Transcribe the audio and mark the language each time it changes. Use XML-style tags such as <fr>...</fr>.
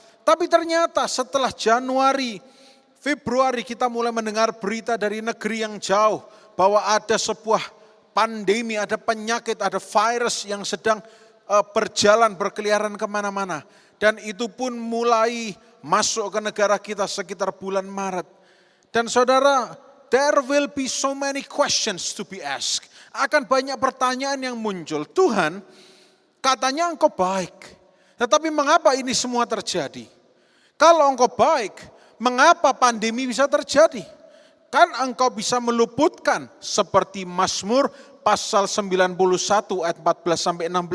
<id>Tapi ternyata setelah Januari, Februari kita mulai mendengar berita dari negeri yang jauh bahwa ada sebuah pandemi, ada penyakit, ada virus yang sedang berjalan, berkeliaran kemana-mana. Dan itu pun mulai masuk ke negara kita sekitar bulan Maret. Dan saudara,</id> <en>there will be so many questions to be asked.</en> <id>Akan banyak pertanyaan yang muncul. Tuhan, katanya Engkau baik. Tetapi mengapa ini semua terjadi? Kalau Engkau baik, mengapa pandemi bisa terjadi? Kan Engkau bisa meluputkan seperti Mazmur pasal 91 ayat 14-16.</id>